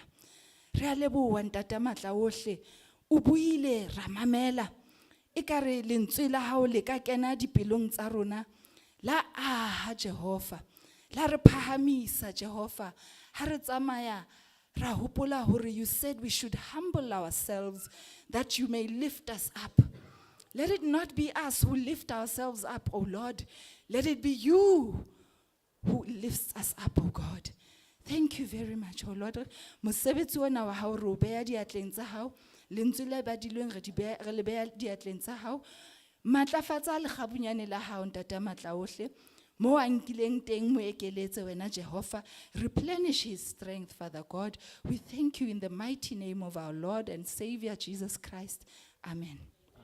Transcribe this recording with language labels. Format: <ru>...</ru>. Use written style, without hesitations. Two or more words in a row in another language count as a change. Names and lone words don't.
<st>Re a leboha ntate matla ohle o buile ra mamela. Ekare lentswe la hao le ka kena dipelong tsa rona la aha Jehova. La re phahamisa Jehovah. Ha re tsamaya ra hopola hore</st> <en>you said we should humble ourselves that you may lift us up. Let it not be us who lift ourselves up, O Lord. Let it be you who lifts us up, O God. Thank you very much, O Lord.</en> <st>Mosebetsi ona wa hao re o beha diatleng tsa hao. Lentswe le badilweng re le beha diatleng tsa hao. Matlafatsa lekgabunyane la hao Ntate Matla ohle. Mo a nkileng teng mo ekeletse wena Jehovah.</st> <en>Replenish his strength, Father God. We thank you in the mighty name of our Lord and Savior Jesus Christ. Amen.</en>